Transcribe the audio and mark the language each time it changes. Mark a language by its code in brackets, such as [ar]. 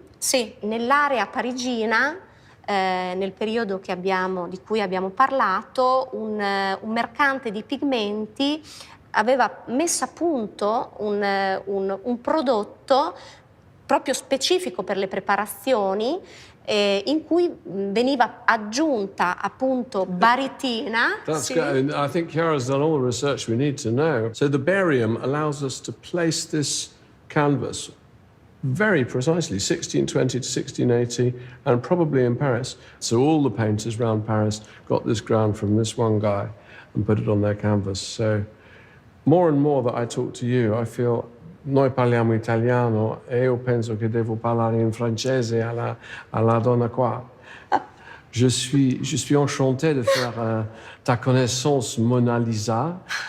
[it] Sì, nell'area parigina, nel periodo di cui abbiamo parlato, un mercante di pigmenti aveva messo a punto un prodotto proprio specifico per le preparazioni in cui veniva aggiunta appunto baritina. [en] That's [it] sì. [en] good. I think Chiara's done all the research we need to know. So the barium allows us to place this canvas very precisely, 1620 to 1680, and probably in Paris. So all the painters around Paris got this ground from this one guy and put it on their canvas. So more and more that I talk to you, I feel [it] noi parliamo italiano e io penso che devo parlare in francese alla donna qua. [fr] Je suis enchanté de faire ta connaissance, Mona Lisa.